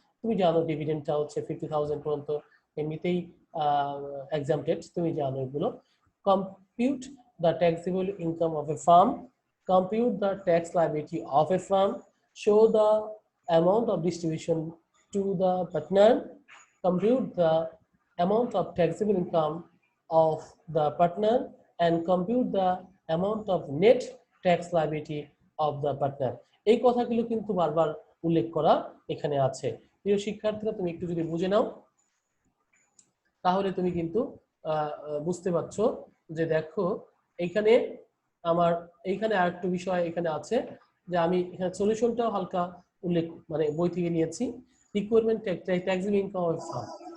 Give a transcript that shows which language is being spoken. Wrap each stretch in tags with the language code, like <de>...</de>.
<bn>তুমি জানো ডিভিডেন্ডটা হচ্ছে 50,000 পর্যন্ত এমনিতেই exempted, তুমি জানো এগুলো।</bn> <en>compute the taxable income of a firm, compute the tax liability of a firm, show the amount of distribution to the partner, compute the amount of taxable income of the partner, and compute the amount of net tax liability of the partner.</en> <bn>এই কথাগুলো কিন্তু বারবার উল্লেখ করা এখানে আছে। প্রিয় শিক্ষার্থীরা, তুমি একটু যদি বুঝে নাও তাহলে তুমি কিন্তু বুঝতে পারছো যে দেখো এইখানে আমার এইখানে আরেকটা বিষয় এখানে আছে, যে আমি এখানে সলিউশনটাও হালকা উল্লেখ মানে বই থেকে নিয়েছি, requirement taxable income of farm.</bn>